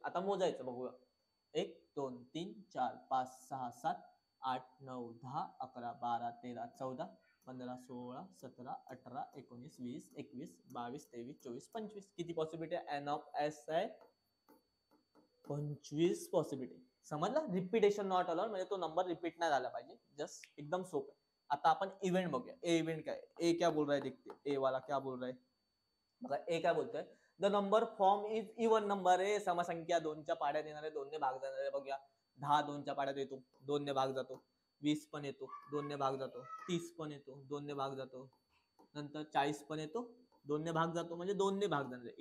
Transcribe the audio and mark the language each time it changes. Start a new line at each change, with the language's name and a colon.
Marathi: आता मोजायचं बघूया. 1 2 3 4 5 6 7 8 9 10 11 12 13 14 15 16 17 18 19 20 21 22 23 24 25. किती पॉसिबिलिटी आहे, एन ऑफ एस आहे 25 पॉसिबिलिटी. समजलं, रिपिटेशन नॉट अलाउड म्हणजे तो नंबर रिपीट नाही झाला पाहिजे. जस्ट एकदम सोपं. आता आपण इव्हेंट बघूया. ए इव्हेंट काय,
Hindi: ए क्या बोल रहा है देखते, ए वाला क्या बोल रहा है बघा.
Marathi: ए काय बोलतोय,
English: The number form is even number.
Marathi: समसंख्या 2च्या पाड्यात येणारे, 2 ने भाग जाणारे. बघूया, 10 2च्या पाड्यात येतो, 2 ने भाग जातो. 20 पण येतो, 2 ने भाग जातो. 30 पण येतो, 2 ने भाग जातो. नंतर 40 पण येतो, 2 ने भाग जातो. म्हणजे 2 ने भाग जाणार.